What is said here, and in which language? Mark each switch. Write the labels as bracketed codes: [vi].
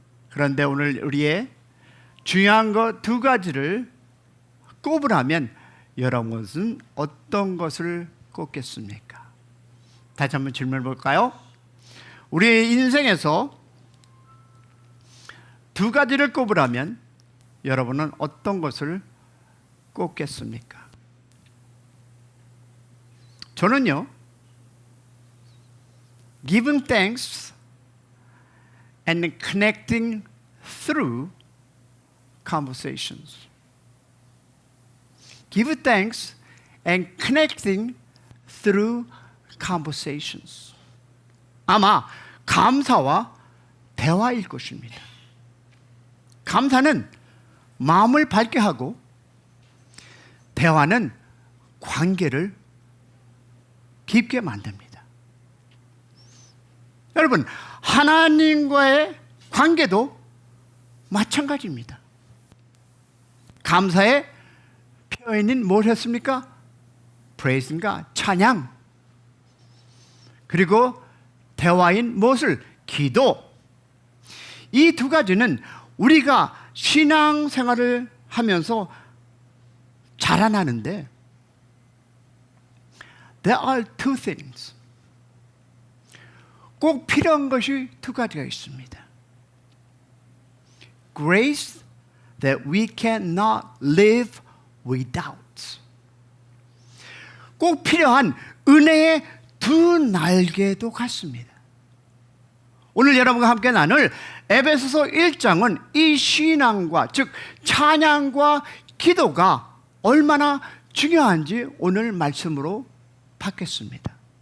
[ko] 그런데 오늘 우리의 중요한 것 두 가지를 꼽으라면 여러분은 어떤 것을 꼽겠습니까? 다시 한번 질문해 볼까요? 우리의 인생에서 두 가지를 꼽으라면 여러분은 어떤 것을 꼽겠습니까? 저는요, [en] giving thanks and connecting through conversations. Give thanks and connecting through conversations. [ko] 아마 감사와 대화일 것입니다. 감사는 마음을 밝게 하고 대화는 관계를 깊게 만듭니다. 여러분, 하나님과의 관계도 마찬가지입니다. 감사의 표현인 뭘 했습니까? [en] Praising God, 찬양. [ko] 그리고 대화인 무엇을? 기도. 이 두 가지는 우리가 신앙생활을 하면서 자라나는데 [en] There are two things. [ko] 꼭 필요한 것이 두 가지가 있습니다. [en] Grace that we cannot live without. [ko] 꼭 필요한 은혜의 두 날개도 같습니다. 오늘 여러분과 함께 나눌 에베소서 1장은 이 신앙과 즉 찬양과 기도가 얼마나 중요한지 오늘 말씀으로 받겠습니다.